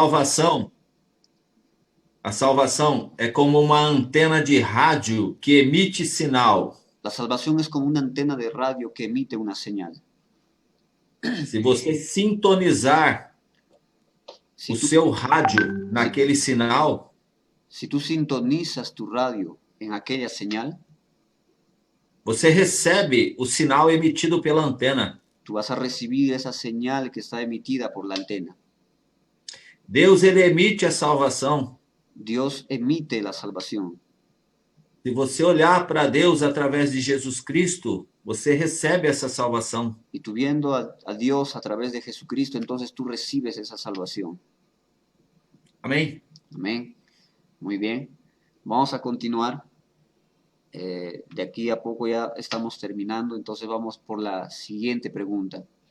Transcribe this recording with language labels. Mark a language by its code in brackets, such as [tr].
[pt] salvação, a salvação é como uma antena de rádio que emite sinal. [es] La salvación es como una antena de radio que emite una señal. [pt] Se você sintonizar [es] Si [pt] o seu rádio naquele sinal, [es] si tú sintonizas tu radio en aquella señal, [pt] você recebe o sinal emitido pela antena. [es] tú vas a recibir esa señal que está emitida por la antena. [pt] Deus, ele emite a salvação. [es] Dios emite la salvación. [pt] Se você olhar para Deus através de Jesus Cristo, você recebe essa salvação. [es] Y tú viendo a Dios a través de Jesucristo, entonces tú recibes esa salvación. [pt] Amém? [es] Amén. Muy bien. Vamos a continuar. De aquí a poco ya estamos terminando, entonces vamos por la siguiente pregunta.